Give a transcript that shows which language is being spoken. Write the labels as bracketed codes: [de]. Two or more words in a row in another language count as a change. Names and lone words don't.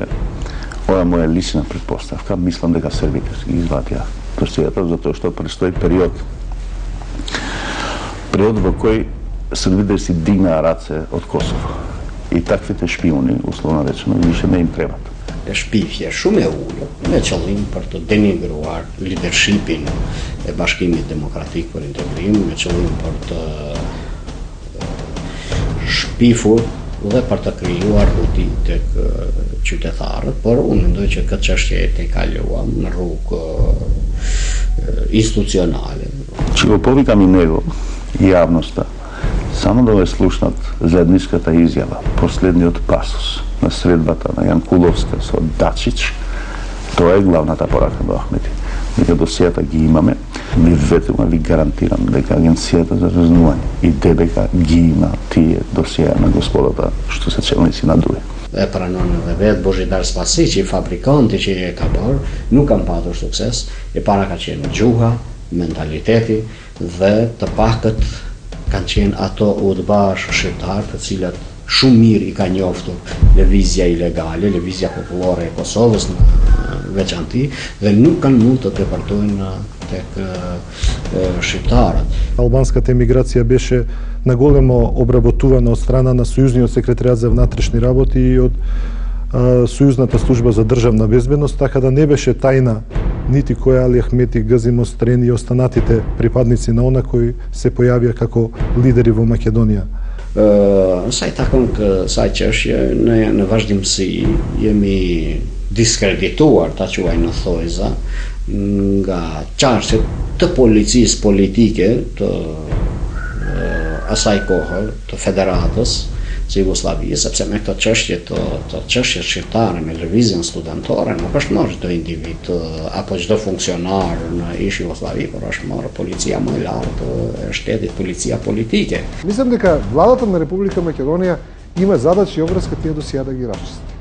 [mk] Ова е моја лична предпоставка. Мислам дека србите си ги извадија досието, затоа што престои период во кој србите си дигнаа раце од Косово. И таквите шпиони, условно речено, више не им требат. [sq] Shpifje shumë e ullë me qëllim për të denigruar leadershipin e Bashkimit Demokratik për Integrim, me qëllim për të shpifur dhe për të krijuar huti tek qytetarët, por unë mendoj që këtë çështje e kaluam në rrugë institucionale. [mk] Че го повикам и него и јавноста, само да го слушнат заедничката изјава, последниот пасус на средбата на Јанкуловска со Дачич, тоа е главната порака до Ахмети. Дека досијата ги имаме, ви ветувам, ви гарантирам дека Агенцијата за разузнавање и ДБК ги има тие досија на господата што се челници на ДУИ. [sq] E pranon edhe vetë Božidar Spasi, që i fabrikanti që e ka bërë, nuk kam patur sukses, e para ka qenë gjuha, mentaliteti dhe të pakët kanë qenë ato udhëbash shqiptar të cilat shumë mirë i ka njoftur lëvizja ilegale, lëvizja popullore e Kosovës në veçanti dhe nuk kanë mund të deportojnë tek shqiptarët. [mk] Албанската емиграција беше наголемо обработувана од страна на Сојузниот секретаријат за внатрешни работи и од Сојузната служба за државна безбедност, така да не беше тајна нити кој Али Ахмети, Гази Мострен и останатите припадници на она кои се појавија како лидери во Македонија. [sq] Sa i takon kësaj çështje, në vazhdimsi jemi diskredituar, ta quaj në thojza, nga çarqet të policisë politike të asaj kohë, të federatës së Jugosllavisë, sepse me këto çështje të çështjes shqiptare me lëvizjen studentore nuk është marrë çdo individ apo çdo funksionar në ish Jugosllavi, por është marrë policia më e lartë e shtetit, policia politike. [mk] Мислам дека владата на Република Македонија има задача и обврска тие досија да ги расчисти.